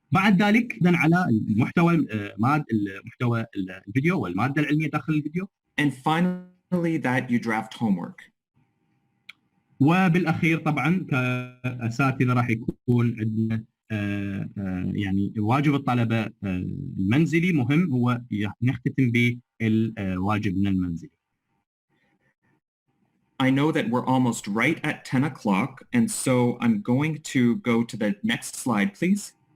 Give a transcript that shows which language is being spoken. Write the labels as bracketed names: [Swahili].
[Arabic] بعد ذلك اذا على محتوى الفيديو والماده العلميه داخل الفيديو. [English] And finally that you draft homework. [Arabic] وبالاخير طبعا كاساتذه راح يكون عندنا يعني واجب الطلبه المنزلي مهم، هو نختتم بالواجبنا المنزلي. [English] I know that we're almost right at 10 o'clock, and so I'm going to go to the next slide, please.